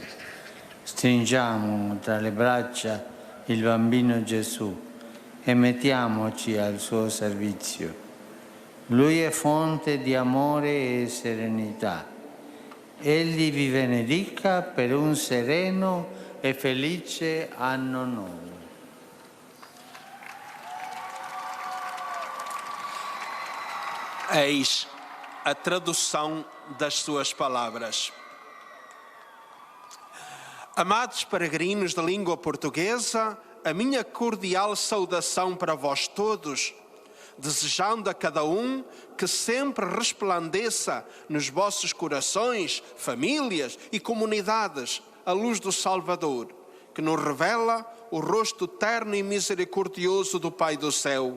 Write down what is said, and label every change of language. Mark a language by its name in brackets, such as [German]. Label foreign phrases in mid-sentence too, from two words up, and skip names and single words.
[Italian] Stringiamo tra le braccia il bambino Gesù e mettiamoci al suo servizio. Lui è fonte di amore e serenità. Egli vi benedica per un sereno e felice anno nuovo. [Portuguese] Eis a tradução das suas palavras. Amados peregrinos da língua portuguesa, a minha cordial saudação para vós todos, desejando a cada um que sempre resplandeça nos vossos corações, famílias e comunidades a luz do Salvador, que nos revela o rosto terno e misericordioso do Pai do céu.